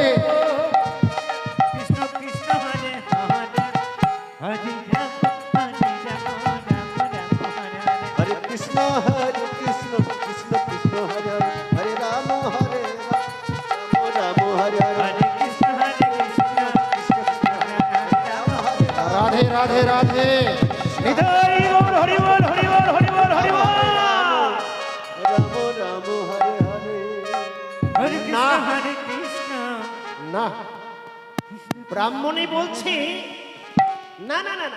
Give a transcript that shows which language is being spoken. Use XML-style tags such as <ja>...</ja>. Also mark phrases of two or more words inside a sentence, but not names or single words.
<sa>Krishna Krishna, Hare Hare, Hare Rama, Rama Rama, Hare Hare. Hare Krishna, Krishna Krishna, Hare Hare, Hare Rama, Rama Hare Hare. Hare Krishna, Krishna Krishna, Rama Hare Rama. রাধে রাধে রাধে।</sa> <bn>নিতাই গৌর হরি বল, হরি বল, হরি বল, হরি বল।</bn> <sa>Rama Rama, Hare Hare. হরে কৃষ্ণ, হরে কৃষ্ণ।</sa> <bn>না, ব্রাহ্মণী বলছি না না না না,</bn>